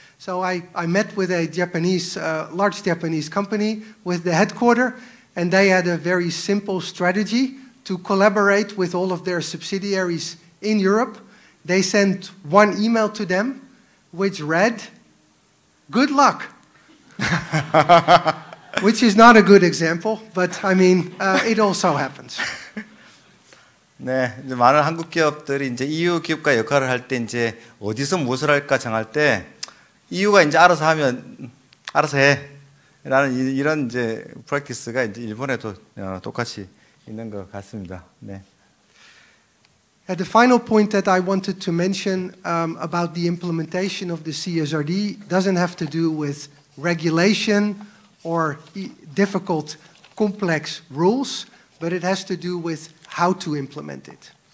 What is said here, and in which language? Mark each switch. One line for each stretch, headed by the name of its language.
English: So I met with a Japanese, large Japanese company with the headquarters, and they had a very simple strategy to collaborate with all of their subsidiaries in Europe. They sent one email to them, which read, "Good luck." Which is not a good example, but I mean, it also happens.
Korean: 네, 이제 많은 한국 기업들이 이제 EU 기업과 역할을 할 때 이제 어디서 무엇을 할까 정할 때 EU가 이제 알아서 하면 알아서 해라는 이런 이제 프랙티스가 이제 일본에도 똑같이 있는 것 같습니다. 네.
English: The final point that I wanted to mention about the implementation of the CSRD doesn't have to do with regulation or difficult, complex rules, but it has to do with how to implement it.